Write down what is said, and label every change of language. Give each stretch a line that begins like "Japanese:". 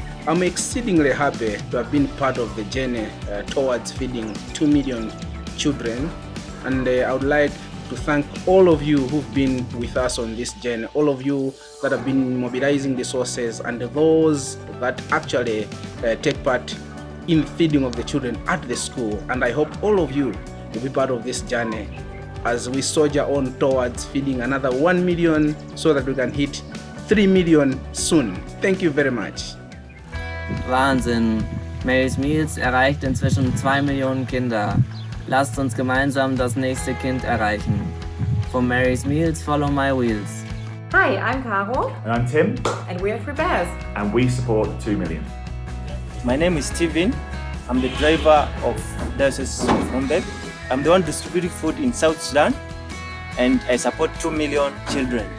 English: I'm exceedingly happy to have been part of the journey towards feeding 2 million children, and I would like to thank all of you who've been with us on this journey, all of you that have been mobilizing resources, and those that actually take part in feeding of the children at the school. And I hope all of you will be part of this journey as we soldier on towards feeding another 1 million so that we can hit 3 million soon. Thank you very much.
German: Wahnsinn! Mary's Meals erreicht inzwischen 2 Millionen Kinder. Lasst uns gemeinsam das nächste Kind erreichen.
English: For Mary's Meals, follow my wheels. Hi, I'm Caro. And I'm Tim. And we're for Bears. And we support 2 million. My name is Steven. I'm the driver of Diocese of Rumbek. I'm the one distributing food in South Sudan. And I support 2 million children.